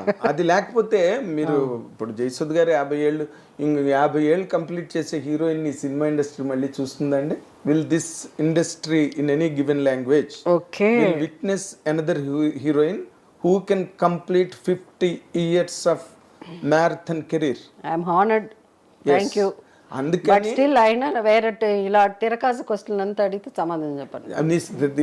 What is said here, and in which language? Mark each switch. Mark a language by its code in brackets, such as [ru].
[te] అది లేకపోతే మీరు ఇప్పుడు జయసుధ గారు 50 ఏళ్ళు, ఇంక 50 ఏళ్ళు కంప్లీట్ చేసే హీరోయిన్ ని సినిమా ఇండస్ట్రీ మళ్ళీ చూస్తుందండి? [en] Will this industry in any given language will witness another heroine who can complete 50 years of marathon career? I am honored. Thank you. [te] అందుకని బట్ స్టిల్ అయినా వేరే ఇలా తిరకాసు క్వశ్చన్ అంతా అడిగితే సమాధానం చెప్పండి.